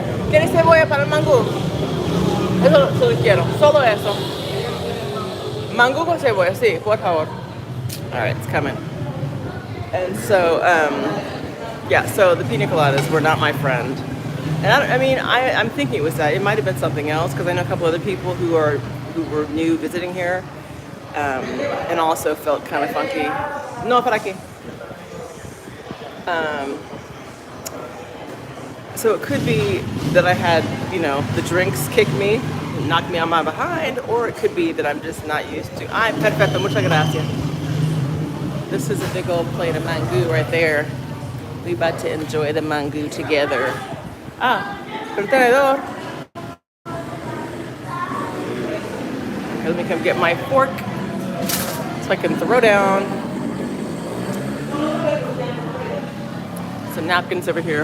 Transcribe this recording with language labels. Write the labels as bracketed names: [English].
[Spanish] ¿Tiene cebolla para el mangú? Eso solo quiero. Solo eso. Mangú con cebolla, sí, por favor. [English] All right, it's coming. And so, yeah, so the pina coladas were not my friend. And I'm thinking it was that. It might have been something else, because I know a couple other people who were new visiting here, and also felt kind of funky. [Spanish] No, para aquí. [English] So it could be that I had, you know, the drinks kick me, knock me on my behind, or it could be that I'm just not used to. [Spanish] Ay, perfecto, muchas gracias. [English] This is a big old plate of mangu right there. We about to enjoy the mangu together. [Spanish] El tenedor. [English] Okay, let me come get my fork so I can throw down some napkins over here.